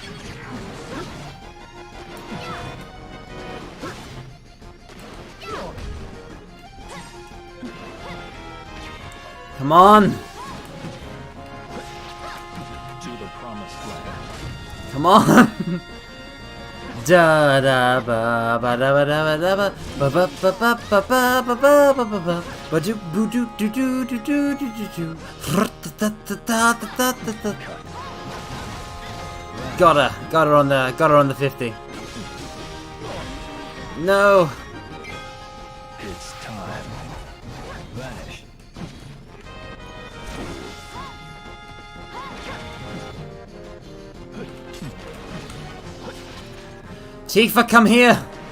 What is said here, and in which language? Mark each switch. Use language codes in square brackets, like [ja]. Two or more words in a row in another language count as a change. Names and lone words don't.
[en] Come on! To the promised land. Come on! Da da ba ba da ba da ba da ba ba ba ba ba ba ba ba ba ba ba ba ba do boo do do do do do do do do da da da da da da da. Got her on the 50. No. It's time. Vanish. Tifa, come here.